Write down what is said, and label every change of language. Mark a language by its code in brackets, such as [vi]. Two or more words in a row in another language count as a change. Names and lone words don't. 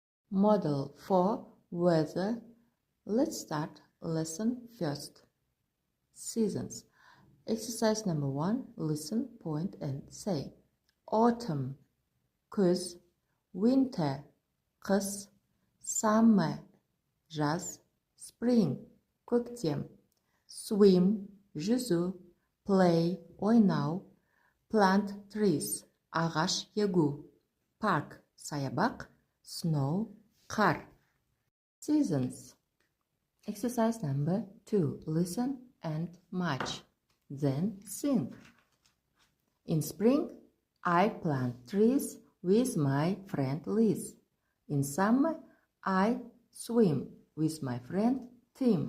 [en] Model for weather. Let's start lesson first. Seasons. Exercise number 1. Listen, point and say. Autumn, kuz. Winter, [kk] қыс. Summer, жаз. Spring, көктем. Swim, жүзу. Play, ойнау. [en] Plant trees, [kk] ағаш егу. Park, саябақ. Snow, қар. [en] Seasons. Exercise number 2. Listen and match. Then sing. In spring, I plant trees with my friend Liz. In summer, I swim with my friend Tim.